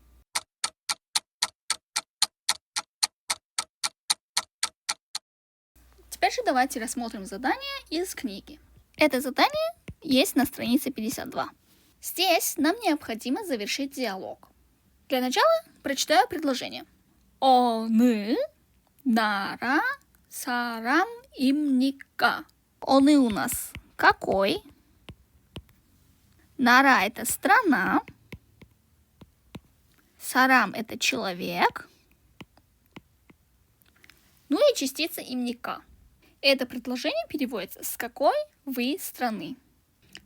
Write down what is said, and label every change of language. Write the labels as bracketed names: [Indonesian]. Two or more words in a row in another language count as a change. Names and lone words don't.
[Russian] Теперь же давайте рассмотрим задание из книги. Это задание есть на странице 52. Здесь нам необходимо завершить диалог. Для начала прочитаю предложение. [Korean] 어느 나라 사람입니까? [Russian] 어느 у нас какой? 나라 это страна. 사람 это человек. Ну и частица имника. Это предложение переводится «с какой вы страны?».